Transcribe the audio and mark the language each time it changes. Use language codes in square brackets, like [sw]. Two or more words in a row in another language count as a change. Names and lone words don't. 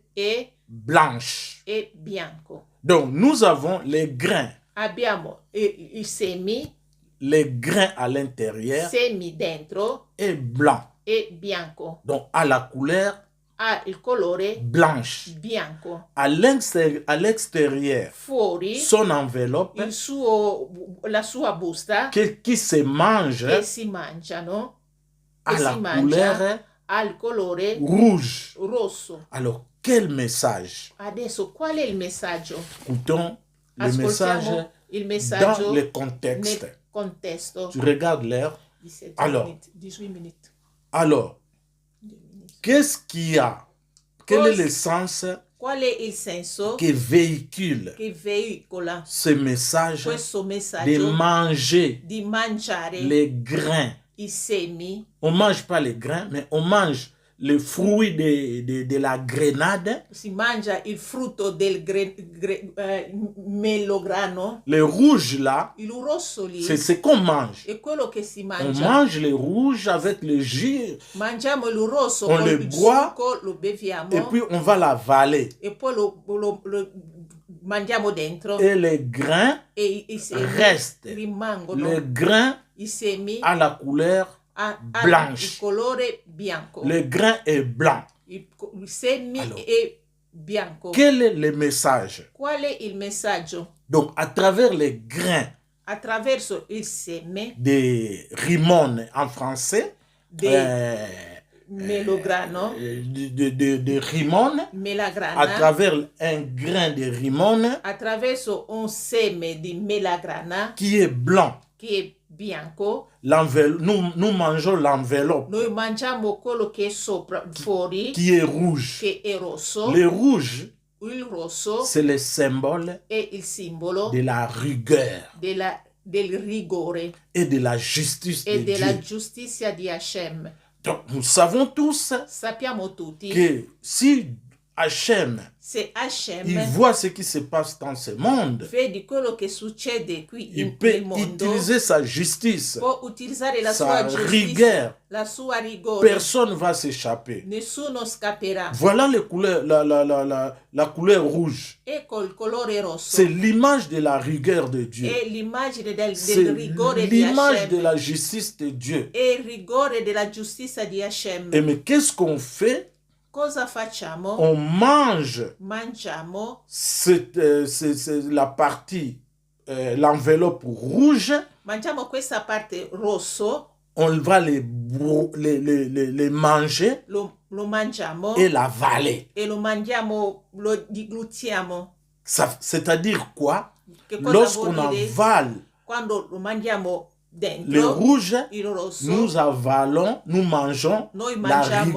[it] è [fr] blanche. [it] bianco. [fr] Donc, nous avons les grains. [it] Abbiamo i semi, [fr] Les grains à l'intérieur [it] semi dentro [fr] est blanc. [it] e bianco. [fr] Donc, à la couleur [it] Ha il colore [fr] blanche. [it] bianco. [fr] À l'extérieur, [it] Fuori [fr] son enveloppe [it] la sua busta [fr] qui se mange [it] che si mangiano, [fr] à [it] che la si mangia, [fr] couleur [it] ha il colore [fr] rouge. [it] rosso. [fr] Alors, quel message? [it] Adesso qual è il messaggio? [fr] Écoutons le [it] Ascoltiamo [fr] message [it] il [fr] dans [it] messaggio [fr] le contexte. [it] nel contesto. [fr] Tu regardes l'heure. 17 Alors. minutes, 18 minutes. Alors, 2 minutes. qu'est-ce qu'il y a? Quel est le sens [it] Qual è il senso [fr] qui véhicule [it] che veicola [fr] ce message [it] questo [fr] de [it] messaggio [fr] manger [it] di mangiare [fr] les grains? [it] i semi? [fr] On ne mange pas les grains, mais on mange le fruit de la grenade. [it] Si mangia il frutto del melograno. [fr] Le rouge là, [it] Il rosso lì [fr] c'est ce qu'on mange. [it] è quello che si [fr] On [it] mangia. [fr] mange le rouge avec le jus [it] Mangiamo il rosso [fr] On [it] con [fr] le [it] il [fr] boit, [it] succo, lo beviamo [fr] et puis on va l'avaler. [it] e poi lo mangiamo dentro [fr] Et les grains [it] e i semi [fr] restent. [it] rimangono. [fr] Les grains [it] I semi [fr] à la couleur [it] hanno [fr] blanche. [it] il colore bianco. [fr] Le grain est blanc. [it] I semi Allora. è bianco. [fr] Quel est le message? [it] Qual è il messaggio? [fr] Donc, à travers les grains [it] Attraverso il seme [fr] de rimone en français, [it] del melograno, [fr] de rimone, à [it] melagrana, [fr] travers un grain de rimone [it] attraverso un seme di melagrana [fr] qui est blanc. [it] che è bianco, [fr] Nous mangeons l'enveloppe [it] noi mangiamo quello che è sopra, fuori, [fr] qui est rouge. [it] che è rosso. [fr] Le rouge, [it] Il rosso [fr] c'est le symbole [it] è il simbolo [fr] de la rigueur [it] del rigore [fr] et de la justice [it] e [fr] de [it] della [fr] Dieu. [it] giustizia di Hashem. [fr] Donc, nous savons tous [it] Sappiamo tutti [fr] que si Hachem, [it] se Hashem [fr] il voit ce qui se passe dans ce monde, [it] vedi quello che succede qui [fr] il peut [it] nel mondo, [fr] utiliser sa justice, [it] può utilizzare la [fr] sa [it] sua giustizia, [fr] rigueur. [it] la sua rigore. [fr] Personne ne va s'échapper. [it] Nessuno scapperà. [fr] Voilà les couleurs, la couleur rouge. [it] Ecco il colore rosso. [fr] C'est l'image de la rigueur de Dieu. [it] È l'immagine del [fr] C'est [it] rigore di [fr] l'image de [it] Hashem. [fr] la justice de Dieu. [it] È il rigore della giustizia di Hashem. [fr] Et mais qu'est-ce qu'on fait? [it] Cosa facciamo? [fr] On mange [it] Mangiamo [fr] la partie, l'enveloppe rouge, [it] mangiamo questa parte rosso, [fr] on va les manger [it] lo mangiamo [fr] et l'avaler. [it] e lo mangiamo, lo diglutiamo. [fr] C'est-à-dire quoi? [it] Che cosa [fr] Lorsqu'on [it] vuol dire? [fr] avale [it] Quando lo mangiamo dentro, [fr] Le rouge, [it] il rosso, [fr] nous avalons, nous mangeons [it] noi [fr] la [it] mangiamo